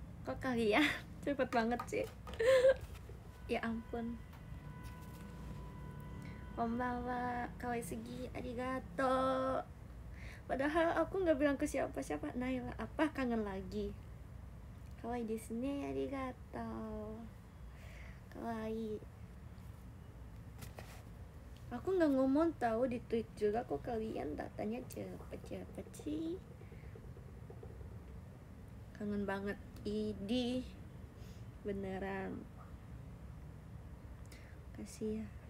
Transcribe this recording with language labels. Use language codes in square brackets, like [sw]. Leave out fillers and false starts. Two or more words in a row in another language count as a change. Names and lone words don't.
[id] Kok kalian cepet banget sih. Ya ampun. [ja] こんばんは、かわいすぎ、ありがとう. [id] Padahal aku nggak bilang ke siapa-siapa. Naila, apa kangen lagi? [ja] かわいいですね、ありがとう. Kawaii. [id] Aku nggak ngomong tahu di tweet juga kok kalian datanya cepet-cepet sih. Kangen banget, Idi. Beneran. Kasih ya.